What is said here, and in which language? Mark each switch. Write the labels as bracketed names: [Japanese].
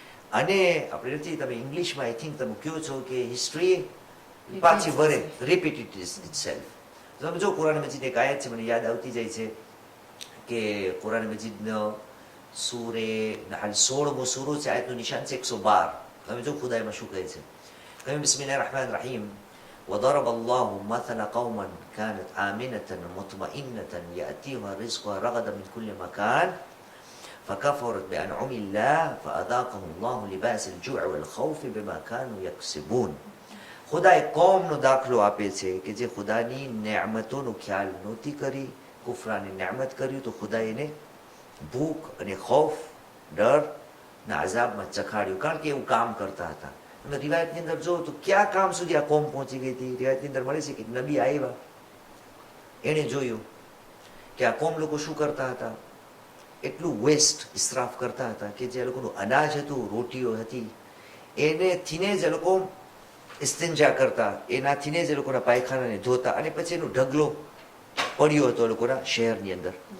[Gujarati] અને આપણે નથી, તમે ઇંગ્લિશમાં [English] I think [Gujarati] તમે કહો છો કે હિસ્ટ્રી પાછી વરે, [English] Repeat it itself. [Gujarati] તમે જો કુરાન મજીદ એક આયત છે મને યાદ આવતી જાય છે કે કુરાન મજીદનો સૂરે 16મો સૂરો છે, આયતનું નિશાન છે 112. તમે જો ખુદા એમાં શું કહે છે. કહ્યું [Arabic] બિસ્મિલ્લાહિર રહેમાનિર રહીમ وضرب الله مثل قوما كانت آمنة مطمئنة يأتيها رزقها رغدا من كل مكان فكفرت بأنعم الله فأذاقهم الله لباس الجوع والخوف بما كانوا يكسبون. [Gujarati] ખુદાએ કોમનો દાખલો આપે છે કે જે ખુદાની નેમતોનો ખ્યાલ નહોતી કરી, કુફરાની નેમત કર્યું તો ખુદાએ એને ભૂખ અને ખૌફ, ડર ના આઝાબમાં ચખાડ્યું, કારણ કે એવું કામ કરતા હતા. તમે રિવાયતની અંદર જો તો ક્યાં કામ સુધી આ કોમ પહોંચી ગઈ હતી. રિવાયતની અંદર મળે છે કે નબી આવ્યા, એણે જોયું કે આ કોમ લોકો શું કરતા હતા, એટલું વેસ્ટ, ઇસરાફ કરતા હતા કે જે લોકોનું અનાજ હતું, રોટીઓ હતી, એને થીને જ એ લોકો ઇસ્તિંજા કરતા, એનાથીને જ એ લોકોના પાયખાનાને ધોતા, અને પછી એનો ઢગલો પડ્યો હતો લોકોના શહેરની અંદર.